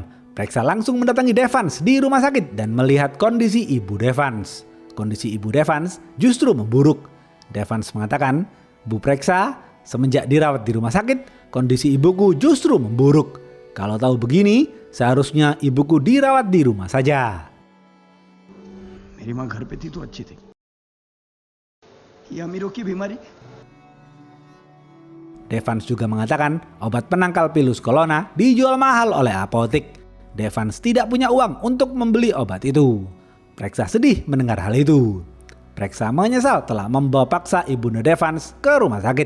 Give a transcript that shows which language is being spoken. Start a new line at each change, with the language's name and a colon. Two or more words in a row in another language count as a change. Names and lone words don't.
Indonesian: Preksa langsung mendatangi Devans di rumah sakit dan melihat kondisi ibu Devans. Kondisi ibu Devans justru memburuk. Devans mengatakan, Bu Preksa, semenjak dirawat di rumah sakit, kondisi ibuku justru memburuk. Kalau tahu begini, seharusnya ibuku dirawat di rumah saja.
Hindi: मेरी माँ घर पे थी तो अच्छी थी। ये अमीरों की बीमारी।
Indonesian: Devans juga mengatakan obat penangkal pilus corona dijual mahal oleh apotek. Devans tidak punya uang untuk membeli obat itu. Preksa sedih mendengar hal itu. Preksa menyesal telah membawa paksa ibunda Devans ke rumah sakit.